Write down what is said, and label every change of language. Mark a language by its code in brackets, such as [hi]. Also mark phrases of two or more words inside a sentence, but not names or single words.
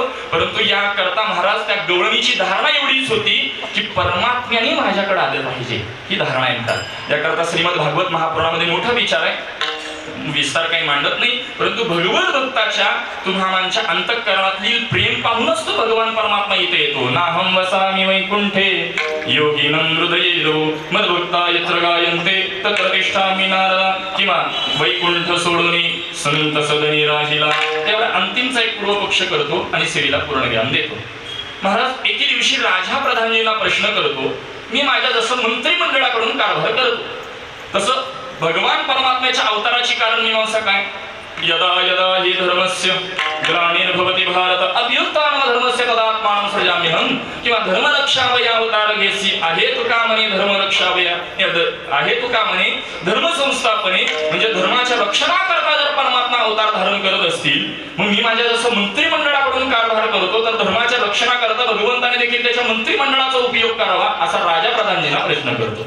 [mr] परंतु याकरता महाराज त्या गवळणीची धारणा एवढीच होती की परमात्म्याने माझ्याकडे आलं पाहिजे ही धारणा आहे. याकरता श्रीमद भागवत महापुराणामध्ये मोठा विचार आहे. विस्तार काही मांडत नाही परंतु भगवत भक्ताच्या तुम्हामांच्या अंतःकरणातील प्रेम पाहूनच तो भगवान परमात्मा इथे येतो. [sa] नाहं वसामि वैकुंठे योगिनं हृदयेलो मद्भक्ता यत्र गायन्ते तत्र तिष्ठामि नारदा. [mr] किंवा वैकुंठ सोडून संत सदनी राहिला. त्यावेळी अंतिमचा एक पूर्वपक्ष करतो आणि सेवेला पूर्ण ज्ञान देतो. महाराज एके दिवशी राजा प्रधानजींना प्रश्न करतो मी माझ्या जसं मंत्रिमंडळाकडून कारभार करतो तसं भगवान परमात्म्याच्या अवताराची कारण मीमांसा काय. [sa] यदा यदा हि धर्मस्य ग्लानिर्भवति भारत अभ्युत्थानं धर्मस्य तदात्मानं सृजाम्यहं. [mr] किंवा धर्मरक्षावया अवतार घेसी आहे तुका म्हणे धर्मरक्षावया आहे तुका म्हणे धर्म संस्थापने म्हणजे धर्माच्या रक्षणाकरता जर परमात्मा अवतार धारण करत असतील मग मी माझ्या जसं मंत्रिमंडळाकडून कारभार करतो तर धर्माच्या रक्षणाकरता भगवंताने देखील त्याच्या मंत्रिमंडळाचा उपयोग करावा असा राजा प्रधानजींना प्रश्न करतो.